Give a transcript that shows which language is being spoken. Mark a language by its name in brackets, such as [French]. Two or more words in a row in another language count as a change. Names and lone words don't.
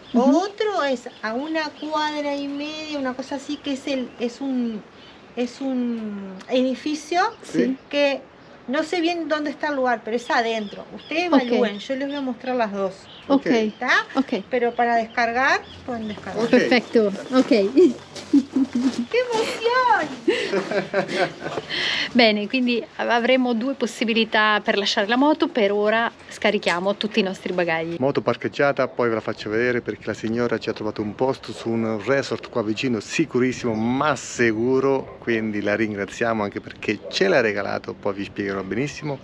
[Spanish] Otro es a 1,5 cuadras, una cosa así, que es un edificio que no sé bien dónde está el lugar, pero es adentro. Ustedes evalúen, yo les voy a mostrar las dos. Ok. ¿Está? Ok. Pero para descargar, pueden descargar. Ok. [Italian] Perfetto. Ok. [Spanish] ¡Qué emoción! [Italian] Bene, quindi avremo 2 possibilità per lasciare la moto. Per ora scarichiamo tutti i nostri bagagli. Moto parcheggiata, poi ve la faccio vedere perché la signora ci ha trovato un posto su un resort qua vicino, sicurissimo ma sicuro, quindi la ringraziamo anche perché ce l'ha regalato, poi vi spiegherò benissimo.